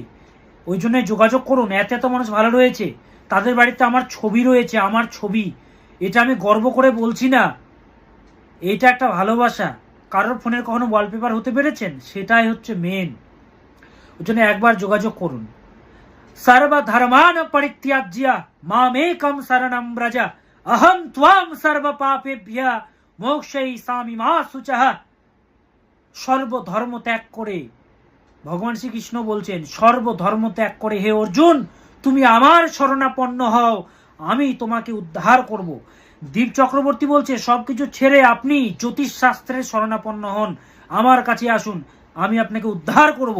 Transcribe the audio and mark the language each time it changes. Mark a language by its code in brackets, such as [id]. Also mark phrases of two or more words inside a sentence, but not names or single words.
[bn] ওই জন্য যোগাযোগ করুন। এত মানুষ ভালো রয়েছে, তাদের বাড়িতে আমার ছবি রয়েছে, আমার ছবি। এটা আমি গর্ব করে বলছি না, এটা একটা ভালোবাসা। কারোর ফোনের কখনো ওয়ালপেপার হতে পেরেছেন? সেটাই হচ্ছে মেন। ওই জন্য একবার যোগাযোগ করুন। [sa] सर्वधर्मान परित्याज्य मामेकं शरणं व्रज अहं त्वां सर्वपापेभ्यः मोक्षयिष्यामि मा शुचः। [bn] সর্বধর্ম ত্যাগ করে, ভগবান শ্রীকৃষ্ণ বলছেন, সর্বধর্ম ত্যাগ করে হে অর্জুন তুমি আমার শরণাপন্ন হও, আমি তোমাকে উদ্ধার করব। দীপ চক্রবর্তী বলছে সবকিছু ছেড়ে আপনি জ্যোতিষ শাস্ত্রের শরণাপন্ন হন, আমার কাছে আসুন, আমি আপনাকে উদ্ধার করব।